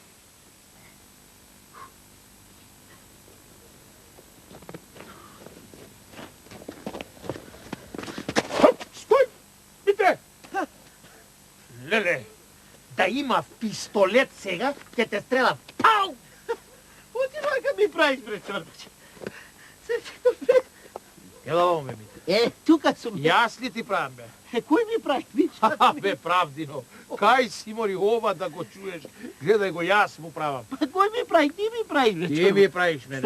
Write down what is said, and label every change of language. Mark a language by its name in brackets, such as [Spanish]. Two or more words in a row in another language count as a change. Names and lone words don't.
[Macedonian] Стој, Митре! Леле, да има пистолет сега, ќе те стрелам. Пау! Отивај ка ми правиш, бре, чорбач. Ело, ме, Митре. Тука сум. Јас ли ти правам, бе? Кој ми прави? Бе, правдино. Кај си мори ова да го чуеш? Гледај го, јас му правам. Кој ми прави? Ти ми правиш, бре, Ти ми правиш мене,